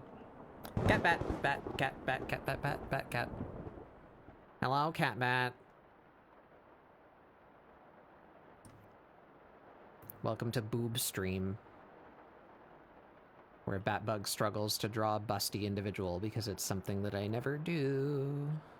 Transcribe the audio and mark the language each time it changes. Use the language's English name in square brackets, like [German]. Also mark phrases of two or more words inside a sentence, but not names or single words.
[English] Cat, bat, bat, cat, bat, cat, bat, bat, bat, cat. Hello, cat, bat. Welcome to Boob Stream, where Batbug struggles to draw a busty individual because it's something that I never do.